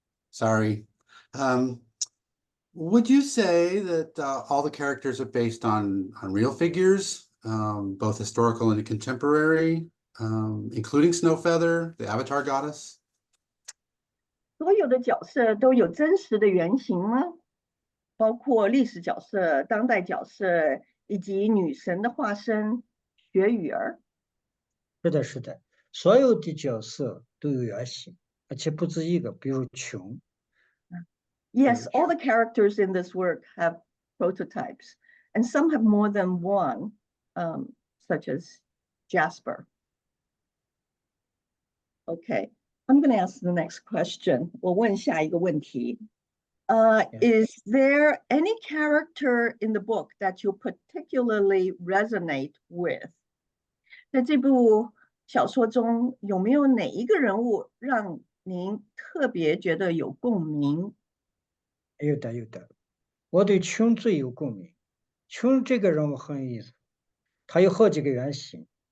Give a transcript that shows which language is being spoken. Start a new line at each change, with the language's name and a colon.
English: Sorry. Would you say that all the characters are based on real figures, both historical and contemporary, including Snowfeather, the Avatar goddess?
Chinese: 所有的角色都有真实的原型吗？包括历史角色、当代角色以及女神的化身雪雨儿。是的，是的，所有的角色都有原型，而且不止一个，比如琼。
English: Yes, all the characters in this work have prototypes, and some have more than one, such as Jasper. Okay, I'm going to ask the next question.
Chinese: 我问下一个问题。
English: Is there any character in the book that you particularly resonate with?
Chinese: 在这部小说中，有没有哪一个人物让您特别觉得有共鸣？有的，有的。我对琼最有共鸣。琼这个人物很有意思，他有好几个原型。